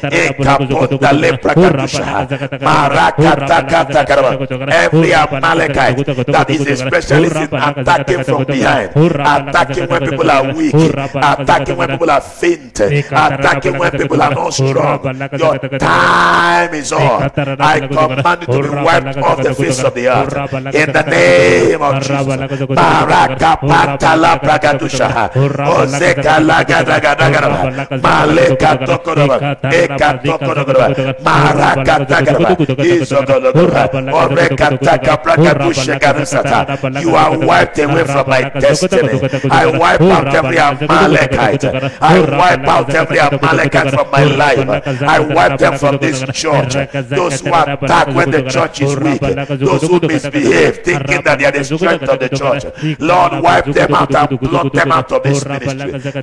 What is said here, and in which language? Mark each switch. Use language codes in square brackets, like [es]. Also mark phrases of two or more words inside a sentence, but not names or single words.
[en] Every Amalekite that is a specialist in attacking from behind, attacking when people are weak, attacking when people are faint, attacking when people are not strong. Your time is on. I command you to be wiped off the face of the earth in the name of Jesus. Barakapatala Bragadusha, Ozeka Lagadagadagaraba, Maleka Tokorova, Eka Tokorova, Marakatagaraba, Izogologora, Oreka Taka Bragadusha Gadusata. You are wiped away from my destiny. I wipe out every Amalekite. I wipe out every Amalekite from my life. I wipe them from this church. Those who attack when the church is weak, those who misbehave, thinking that they are the strength of the church, Lord, wipe them out and blot them out of this ministry.